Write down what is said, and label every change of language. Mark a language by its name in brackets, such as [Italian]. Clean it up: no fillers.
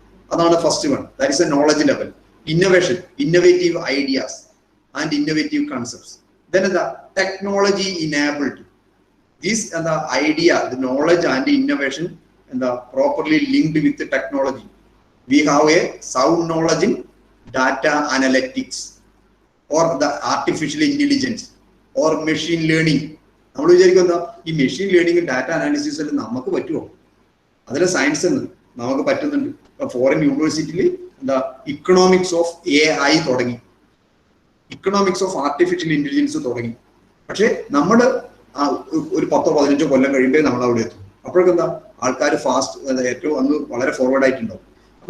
[English] അതാണ് first one, that is a knowledge level. Innovation, innovative ideas and innovative concepts. Then എന്താ technology enabled. These എന്താ idea, the knowledge and innovation എന്താ properly linked with technology. We have a sound knowledge in data analytics or the artificial intelligence or machine learning. [Malayalam] നമ്മൾ വിചാരിക്കും എന്താ ഈ machine learning, data analysis എല്ലാം നമുക്ക് പറ്റുമോ? അതിലെ സയൻസ് എന്ന് നമുക്ക് പറ്റുന്നുണ്ട്. ഇപ്പൊ ഫോറിൻ യൂണിവേഴ്സിറ്റിയിൽ എന്താ ഇക്കണോമിക്സ് ഓഫ് AI തുടങ്ങി, ഇക്കണോമിക്സ് ഓഫ് ആർട്ടിഫിഷ്യൽ ഇന്റലിജൻസ് തുടങ്ങി. പക്ഷെ നമ്മൾ ഒരു 10-15 കൊല്ലം കഴിയുമ്പോൾ നമ്മൾ അവിടെ എത്തും. അപ്പോഴൊക്കെ എന്താ ആൾക്കാർ ഫാസ്റ്റ് ഏറ്റവും അന്ന് വളരെ ഫോർവേഡ് ആയിട്ടുണ്ടാവും. അപ്പൊ